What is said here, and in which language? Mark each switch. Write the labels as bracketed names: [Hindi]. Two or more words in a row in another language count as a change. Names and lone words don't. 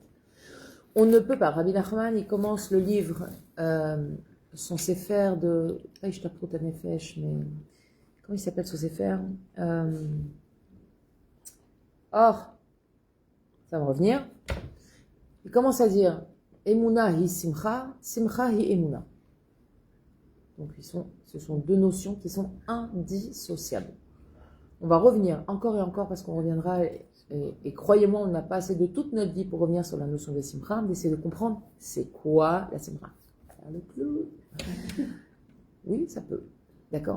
[French] On ne peut pas. Rabbi Nachman, il commence le livre, son sefer de... mais comment il s'appelle ce sefer? Or, ça va revenir. Il commence à dire [Hebrew] אמונה היא שמחה, שמחה היא אמונה. [French] Donc ce sont deux notions qui sont indissociables. On va revenir encore et encore parce qu'on reviendra, et croyez-moi, on n'a pas assez de toute notre vie pour revenir sur la notion de simcha, d'essayer de comprendre c'est quoi la simcha. Faire le clown. Oui, ça peut. D'accord.